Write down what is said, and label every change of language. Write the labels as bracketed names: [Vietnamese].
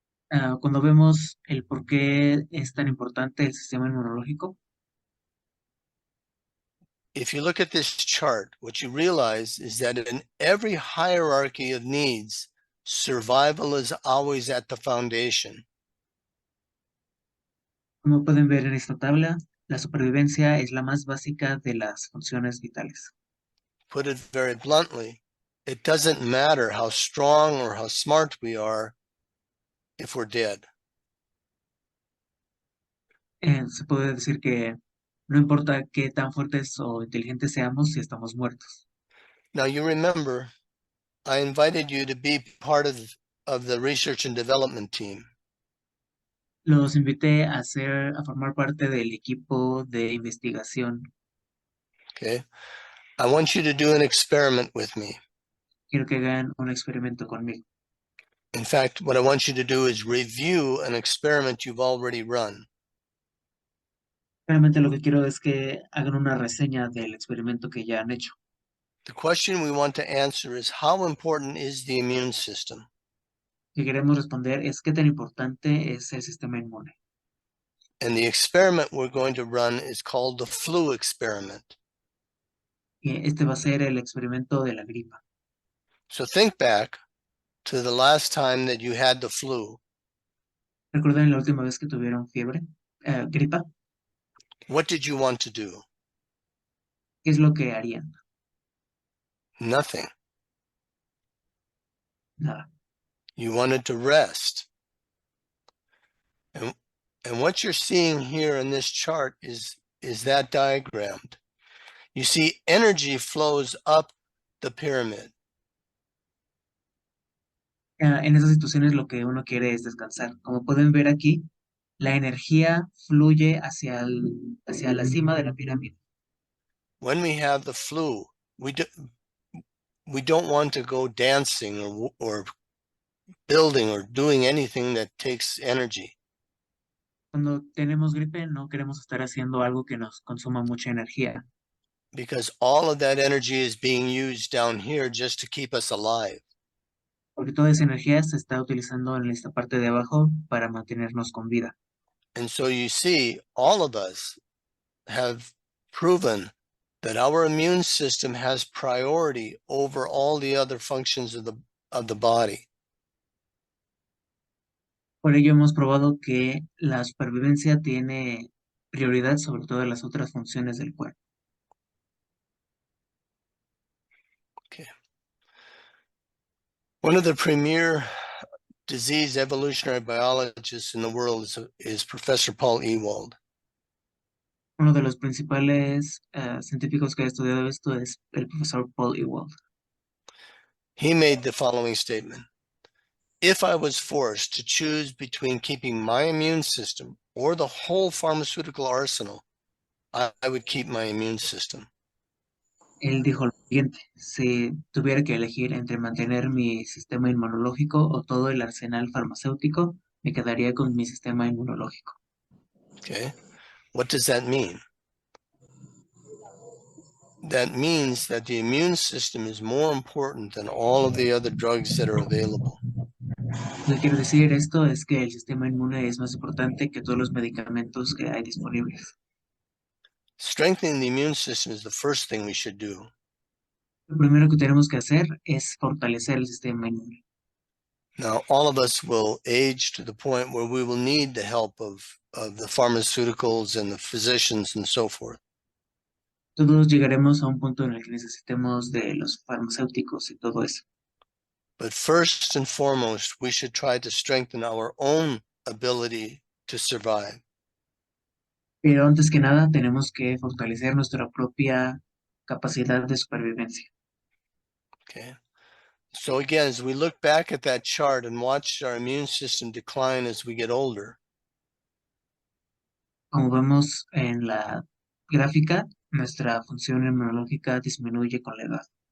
[Spanish] Cuando vemos el por qué es tan importante el sistema inmunológico, [English] If you look at this chart, what you realize is that in every hierarchy of needs, survival is always at the foundation. [Spanish] como pueden ver en esta tabla, la supervivencia es la más básica de las funciones vitales. [English] Put it very bluntly, it doesn't matter how strong or how smart we are if we're dead. [Spanish] Se puede decir que no importa qué tan fuertes o inteligentes seamos si estamos muertos. [English] Now you remember, I invited you to be part of the research and development team. [Spanish] Los invité a formar parte del equipo de investigación. [English] Okay. I want you to do an experiment with me. [Spanish] Quiero que hagan un experimento conmigo. [English] In fact, what I want you to do is review an experiment you've already run. [Spanish] Realmente lo que quiero es que hagan una reseña del experimento que ya han hecho. [English] The question we want to answer is, how important is the immune system? [Spanish] Lo que queremos responder es qué tan importante es el sistema inmune. [English] And the experiment we're going to run is called the flu experiment. [Spanish] Y este va a ser el experimento de la gripa. [English] So think back to the last time that you had the flu. [Spanish] ¿Recuerdan la última vez que tuvieron gripa? [English] What did you want to do? [Spanish] ¿Qué es lo que harían? [English] Nothing. [Spanish] Nada. [English] You wanted to rest. And what you're seeing here in this chart is that diagrammed. You see energy flows up the pyramid. [Spanish] En esas situaciones lo que uno quiere es descansar. Como pueden ver aquí, la energía fluye hacia la cima de la pirámide. [English] When we have the flu, we don't want to go dancing or building or doing anything that takes energy, [Spanish] Cuando tenemos gripe no queremos estar haciendo algo que nos consuma mucha energía, [English] because all of that energy is being used down here just to keep us alive. [Spanish] porque toda esa energía se está utilizando en esta parte de abajo para mantenernos con vida. [English] And so you see, all of us have proven that our immune system has priority over all the other functions of the body. [Spanish] Por ello hemos probado que la supervivencia tiene prioridad sobre todas las otras funciones del cuerpo. [English] One of the premier disease evolutionary biologists in the world is Professor Paul Ewald. [Spanish] Uno de los principales científicos que ha estudiado esto es el profesor Paul Ewald. [English] He made the following statement: if I was forced to choose between keeping my immune system or the whole pharmaceutical arsenal, I would keep my immune system. [Spanish] Él dijo lo siguiente: si tuviera que elegir entre mantener mi sistema inmunológico o todo el arsenal farmacéutico, me quedaría con mi sistema inmunológico. [English] Okay, what does that mean? That means that the immune system is more important than all of the other drugs that are available. [Spanish] Lo que quiero decir esto es que el sistema inmune es más importante que todos los medicamentos que hay disponibles. [English] Strengthening the immune system is the first thing we should do. [Spanish] Lo primero que tenemos que hacer es fortalecer el sistema inmune. [English] Now, all of us will age to the point where we will need the help of the pharmaceuticals and the physicians and so forth. [Spanish] Todos llegaremos a un punto en el que necesitemos de los farmacéuticos y todo eso. [English] But first and foremost, we should try to strengthen our own ability to survive. [Spanish] Pero antes que nada, tenemos que fortalecer nuestra propia capacidad de supervivencia. [English] Okay. So again, as we look back at that chart and watch our immune system decline as we get older, [Spanish] Como vemos en la gráfica, nuestra función inmunológica disminuye con la edad.